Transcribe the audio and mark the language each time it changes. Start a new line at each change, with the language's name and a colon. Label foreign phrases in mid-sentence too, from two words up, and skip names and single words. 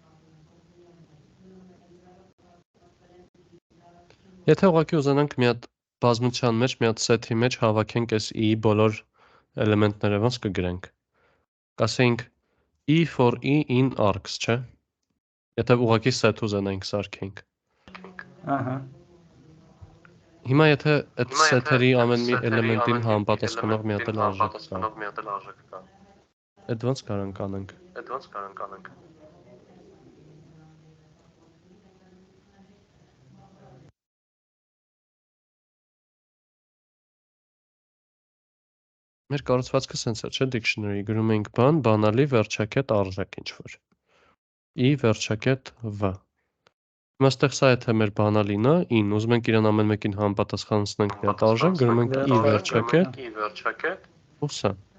Armenian: Եթե ուղղակի ուզենանք մի հատ բազմության մեջ մի հատ սեթի մեջ հավաքենք այս E բոլոր էլեմենտները ոնց կգրենք։ Կասենք
English: E for E in arcs,
Armenian: չէ։ Եթե ուղղակի set ուզենայինք սարքենք։ Ահա։ Հիմա եթե այդ սեթերի ամեն մի էլեմենտին համապատասխանող մի հատ էլ արժեք կա։ Այդ ոնց կարանք անենք։ Մեր կառուցվածքը սենց է, չէ, dictionary գրում ենք բան, բանալի վերջակետ արժեք ինչ որ։ I վերջակետ V։ Հիմա ստեղ սա եթե մեր բանալին է, in, ուզում ենք իրան ամեն մեկին համապատասխանեցնենք մի հատ արժեք, գրում ենք I վերջակետ, ու սա։